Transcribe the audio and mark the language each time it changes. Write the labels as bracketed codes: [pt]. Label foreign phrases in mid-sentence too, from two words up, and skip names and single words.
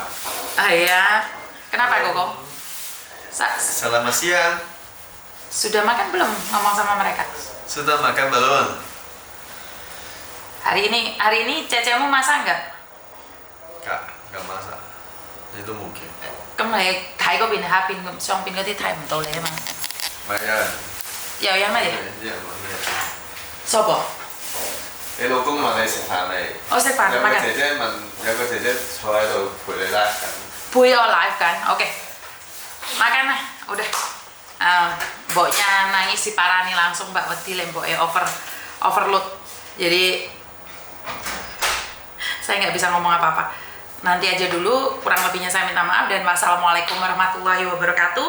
[id] Iya. Kenapa Koko? Selamat siang. Sudah makan belum? Ngomong sama mereka. Sudah makan belum? Hari ini cecemu masak nggak? Nggak masak. Itu mungkin. [yue] 咁你睇嗰邊下邊咁上邊嗰啲睇唔到你啊嘛。唔係有人又有乜嘢？啲人問咩？疏噃，你老公問你食飯未？我食飯有個乜嘅？姐姐問，有個姐姐坐喺度陪你 live 緊。陪我 [id] live kan, oke. Makan lah, udah. Mboknya nangis si Parani langsung Mbak Weti mboknya overload. Jadi saya nggak bisa ngomong apa-apa. Nanti aja dulu, kurang lebihnya saya minta maaf dan [ar] والسلام عليكم ورحمة الله وبركاته.